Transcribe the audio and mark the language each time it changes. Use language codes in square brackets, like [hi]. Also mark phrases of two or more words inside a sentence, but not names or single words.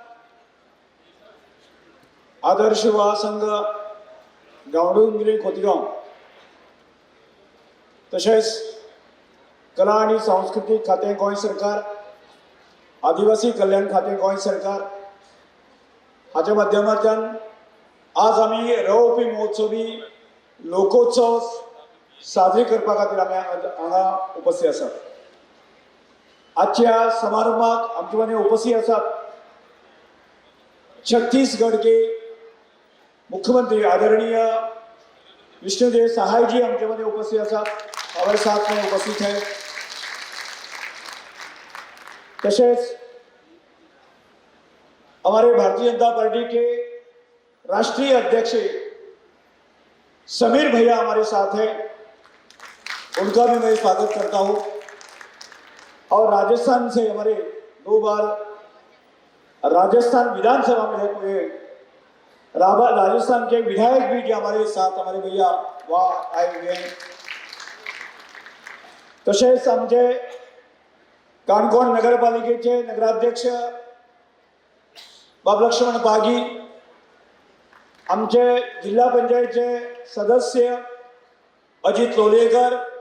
[kok] आदर्श युवा संघ गावडोंगरी खोतीगाव तसेच कला आणि सांस्कृतिक खाते गोंय सरकार, आदिवासी कल्याण खाते गोंय सरकार हाच्या माध्यमांतल्यान आज आम्ही रवपी महोत्सवी लोकोत्सव साजरे करपा खातीर आमी हांगा उपस्थित आसात. आजच्या समारंभात आमचे मदें उपस्थित आसात [hi] छत्तीसगढ़ के मुख्यमंत्री आदरणीय विष्णुदेव सहाय जी [kok] आमचे मध्य उपस्थित आसात. [hi] हमारे साथ में उपस्थित है. तसेच हमारे भारतीय जनता पार्टी के राष्ट्रीय अध्यक्ष समीर भैया हमारे साथ हैं. उनका भी मैं स्वागत करता हूं. और राजस्थान से हमारे 2 बार राजस्थान विधानसभा में हुए राजस्थान के विधायक भी जो हमारे साथ हमारे भैया वहाँ आए हुए हैं. [kok] तसेच आमचे काणकोण नगरपालिकेचे नगराध्यक्ष बाब लक्ष्मण पागी, आमचे जिल्हा पंचायतचे सदस्य अजित लोलेकर,